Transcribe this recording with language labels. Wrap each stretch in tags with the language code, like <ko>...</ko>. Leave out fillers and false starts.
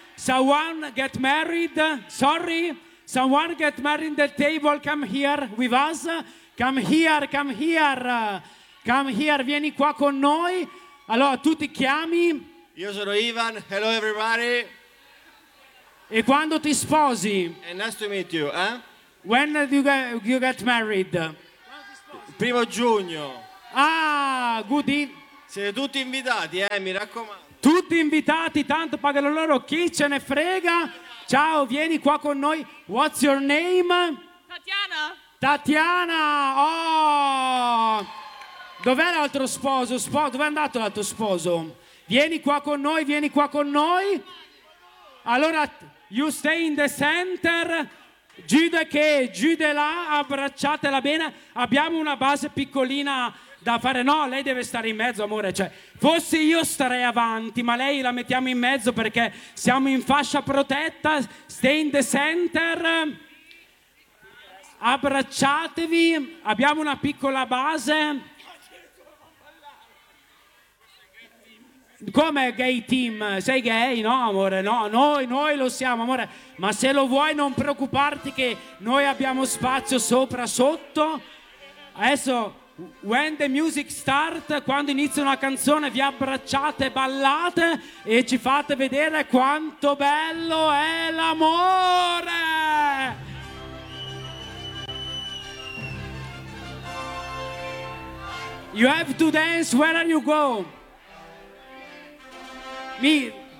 <en>Someone get married, sorry. Someone get married in the table, come here with us. Come here, come here. Come here,</en> <it>vieni qua con noi. Allora, tu ti chiami? Io sono Ivan,</it> <en>hello everybody.</en> <it>E quando ti sposi?</it> <en>And nice to meet you, eh? When do you get married?</en> <it>Primo giugno.</it> <en>Ah, goody.</en> <it>Siete tutti invitati, mi raccomando. Tutti invitati, tanto pagano loro, chi ce ne frega? Ciao, vieni qua con noi.</it> <en>What's your name?</en> <it>Tatiana. Tatiana, oh! Dov'è l'altro sposo? Dov'è andato l'altro sposo? Vieni qua con noi, vieni qua con noi.</it> <en>Allora, you stay in the center.</en> <it>Giù da che, giù da là, abbracciatela bene. Abbiamo una base piccolina da fare. No, lei deve stare in mezzo, amore. Cioè, forse io starei avanti, ma lei la mettiamo in mezzo perché siamo in fascia protetta.</it> <en>Stay in the center.</en> <it>Abbracciatevi. Abbiamo una piccola base.</it> <en>Come gay team?</en> <it>Sei gay? No, amore, no, noi lo siamo, amore. Ma se lo vuoi non preoccuparti che noi abbiamo spazio sopra, sotto. Adesso,</it> <en>when the music start,</en> <it>quando inizia una canzone, vi abbracciate, ballate e ci fate vedere quanto bello è l'amore!</it> <en>You have to dance, where are you going? Me,</en>